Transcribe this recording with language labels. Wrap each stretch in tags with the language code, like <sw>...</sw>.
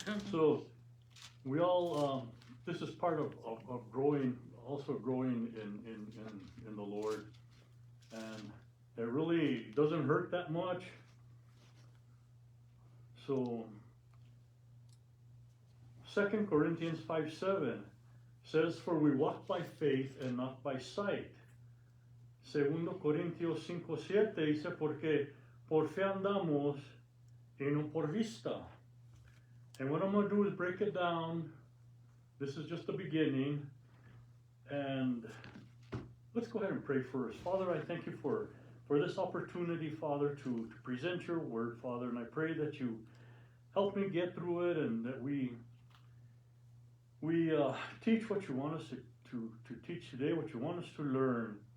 <en>So we all this is part of growing, also growing in the Lord, and it really doesn't hurt that much. So 2 Corinthians 5:7 says, for we walk by faith and not by sight.</en> <es>2 Corintios 5:7 dice, porque por fe andamos y no por vista.</es> <en>And what I'm going to do is break it down. This is just the beginning. And let's go ahead and pray first. Father, I thank you for this opportunity, Father, to present your word, Father. And I pray that you help me get through it, and that we teach what you want us to teach today, what you want us to learn.</en>